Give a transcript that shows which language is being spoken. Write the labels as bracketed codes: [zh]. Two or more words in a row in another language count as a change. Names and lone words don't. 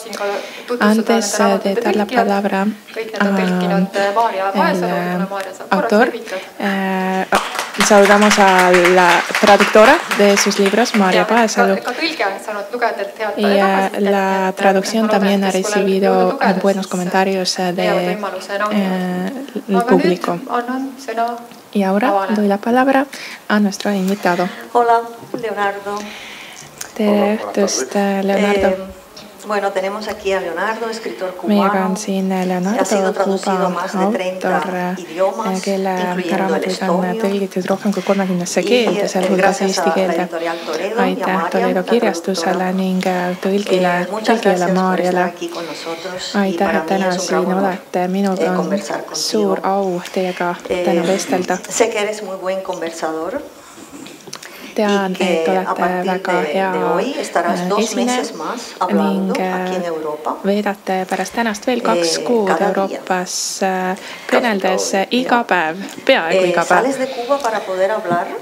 [es] Antes de dar la palabra al autor, saludamos a la traductora de sus libros, Maria Paasalo. Y la traducción también ha recibido buenos comentarios del público. Y ahora doy la palabra a nuestro invitado. Hola, Leonardo. [et] Tere õhtust, Leonardo. [es] Bueno, tenemos aquí a Leonardo, escritor [et] Meiega on [es] cubano. [et] siin Leonardo, Kuuba autor, kelle raamatuid on tõlgitud rohkem kui 30 keelde, sealhulgas eesti keelde. Aitäh Toledo kirjastusele ning tõlgile Maarjale. Aitäh, et täna siin olete. Minul on suur au teiega täna vestelda. [es] Sé que eres muy buen conversador. [et] Tean, et olete väga hea esineja ning veedate pärast tänast veel 2 kuud Euroopas kõneldes iga päev, peaaegu iga päev.